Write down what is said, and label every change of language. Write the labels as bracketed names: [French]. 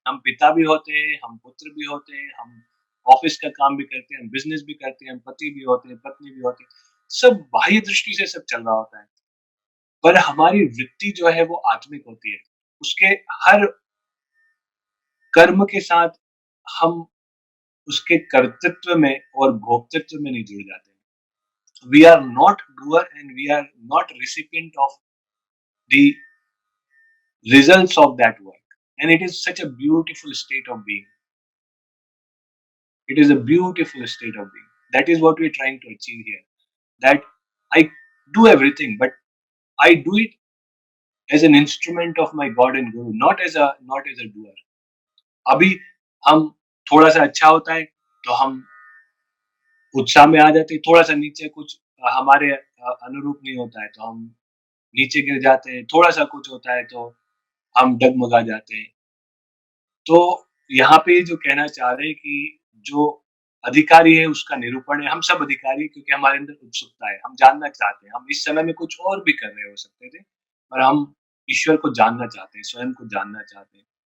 [Hindi] हम पिता भी होते हैं, हम पुत्र भी होते हैं, हम ऑफिस का काम भी करते हैं, हम बिज़नेस भी करते हैं, हम पति भी होते हैं, पत्नी भी होते हैं। सब बाह्य दृष्टि से सब चल रहा होता है। पर हमारी वृत्ति जो है वो आत्मिक होती है। उसके हर कर्म के साथ हम उसके कर्तृत्व में और भोक्तृत्व में नहीं जुड़ जाते। [English] We are not doer and we are not recipient of the results of that work. And it is such a beautiful state of being. It is a beautiful state of being. That is what we're trying to achieve here. That I do everything, but I do it as an instrument of my God and Guru, not as a doer. [Hindi] अभी हम थोड़ा सा अच्छा होता है तो हम उत्साह में आ जाते हैं, थोड़ा सा नीचे कुछ हमारे अनुरूप नहीं होता है तो हम नीचे गिर जाते हैं, थोड़ा सा कुछ होता है तो हम डगमगा जाते हैं। तो यहाँ पे जो कहना चाह रहे हैं कि जो अधिकारी है उसका निरूपण है, हम सब अधिकारी हैं क्योंकि हमारे अंदर उत्सुकता है, हम जानना चाहते हैं, हम इस समय में कुछ और भी कर रहे हो सकते थे, पर हम ईश्वर को जानना चाहते हैं, स्वयं को जानना चाहते हैं।